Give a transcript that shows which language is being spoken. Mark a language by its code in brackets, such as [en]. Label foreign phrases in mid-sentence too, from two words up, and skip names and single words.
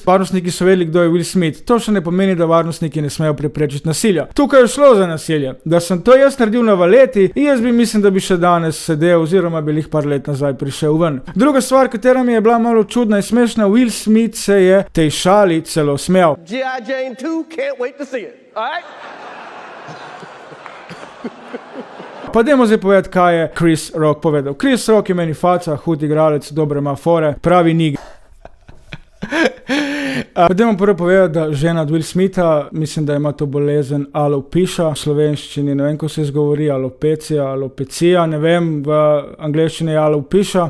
[sl] Varnostniki so vedeli, kdo je Will Smith. To še ne pomeni, da varnostniki ne smejo preprečiti nasilja. Tukaj je šlo za nasilje. Da sem to jaz naredil na Valeti, jaz mislim, da bi še danes sedel oziroma bi jih par let nazaj prišel ven. Druga stvar, katera mi je bila malo čudna in smešna, Will Smith se je tej šali celo smejal. [en] G.I. Jane 2, can't wait to see it. All right? [sl] Pa dajmo zdaj povedati, kaj je Chris Rock povedal. Chris Rock je meni faca, hud igralec, dobre ima fore, pravi nig. Dajmo prvo povedati, da žena od Will Smitha, mislim, da ima to bolezen alopecia, v slovenščini ne vem, ko se izgovori, alopecia, ne vem, v angleščini je alopecia.